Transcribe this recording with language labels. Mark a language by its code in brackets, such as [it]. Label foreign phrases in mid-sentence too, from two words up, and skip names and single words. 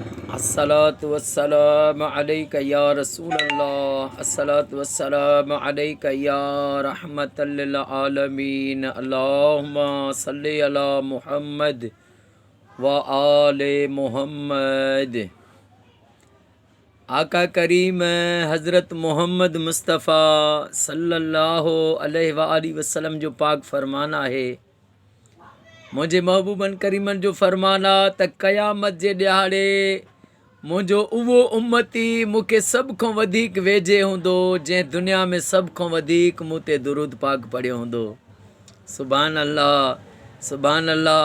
[ar] الصلاة والسلام عليك يا رسول الله، الصلاة والسلام عليك يا رحمة للعالمين. اللهم صل على محمد وآل محمد. [sd] आका करीम हज़रत मोहम्मद मुस्तफ़ा [ar] صلى الله عليه وآله وسلم [sd] जो पाक फरमाना है, मुझे महबूबन करीमन जो फरमाना त क़यामत जे ॾियारे मुझो उवो उम्मती मूंखे सब खां वधीक वेझे हूंदो जंहिं दुनिया में सब खां वधीक मूं ते दुरूद पाक पढ़ियो हूंदो। [ar] سبحان الله، سبحان الله.